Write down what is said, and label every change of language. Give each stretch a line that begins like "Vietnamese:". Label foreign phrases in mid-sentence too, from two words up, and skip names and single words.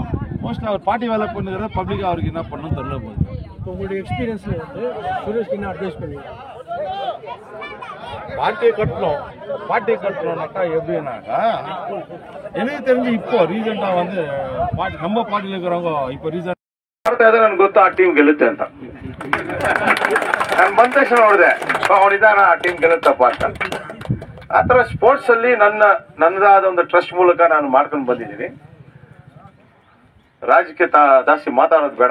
Tamil: மோஸ்ட்லி அவர் பார்ட்டி வேலை பண்ணுறத பப்ளிக்காக அவருக்கு என்ன பண்ணணும்னு தெரியல போகுது. இப்போ உங்களுடைய எக்ஸ்பீரியன்ஸில் வந்து சுரேஷ்க்கு என்ன அட்வைஸ் பண்ணுவீங்க? பார்ட்டியை கட்டணும்னாக்கா எப்படின்னாக்கா, எனக்கு தெரிஞ்சு இப்போ ரீசெண்டாக வந்து நம்ம பார்ட்டியில் இருக்கிறவங்க இப்போ ரீசெಂಟ್
Kannada: ನನಗೆ ಗೊತ್ತು ಆ ಟೀಮ್ ಗೆಲ್ಲುತ್ತೆ ಅಂತ. ನಾನು ಬಂದ ತಕ್ಷಣ ನೋಡಿದೆ, ಅವನಿದಾನ ಆ ಟೀಮ್ ಗೆಲ್ಲುತ್ತಪ್ಪ ಅಂತ. ಆ ಥರ ಸ್ಪೋರ್ಟ್ಸ್ ಅಲ್ಲಿ ನನ್ನದಾದ ಒಂದು ಟ್ರಸ್ಟ್ ಮೂಲಕ ನಾನು ಮಾಡ್ಕೊಂಡು ಬಂದಿದ್ದೀನಿ. ರಾಜಕೀಯ ಜಾಸ್ತಿ ಮಾತಾಡೋದು ಬೇಡ.